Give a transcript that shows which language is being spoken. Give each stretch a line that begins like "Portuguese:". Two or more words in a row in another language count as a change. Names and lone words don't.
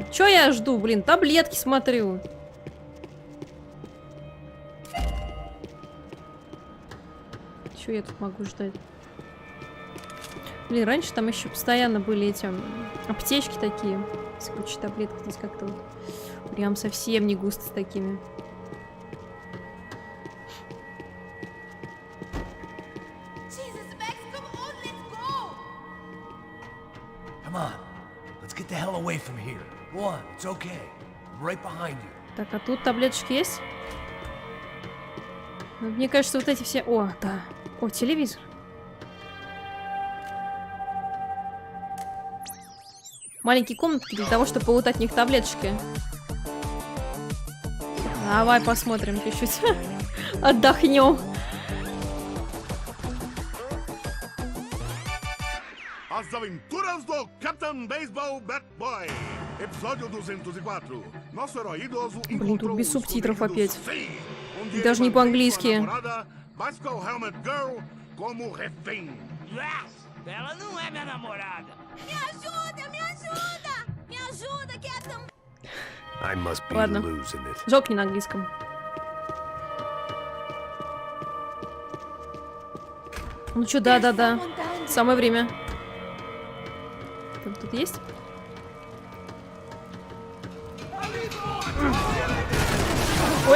Russian: Чё я жду, блин? Таблетки смотрю. Чё я тут могу ждать? Блин, раньше там еще постоянно были эти аптечки такие. С кучей таблеток здесь как-то вот прям совсем не густо с такими.
English: Come on, let's get the hell away from here. Go on, it's okay. I'm right behind you.
Russian: Так, а тут таблеточки есть? Ну, мне кажется, вот эти все... О, да. О, телевизор. Маленькие комнатки для того, чтобы полутать в них таблеточки. Давай посмотрим чуть-чуть. Отдохнем.
Portuguese: As Aventuras do Capitão Baseball Bat Boy. Episódio 204. Nosso herói idoso
Russian: Блин, тут без субтитров опять. Даже не по-английски.
Portuguese: Mas com o Helmet Girl como refém.
English: Yes!
Portuguese: Ela não é minha namorada. Me ajuda, me ajuda! Me ajuda, Capitão!
English: I must be
Russian: Ладно.
English: losing it.
Russian: Жалко, не на английском. Ну чё, да-да-да. Самое время. Тут есть? Ой!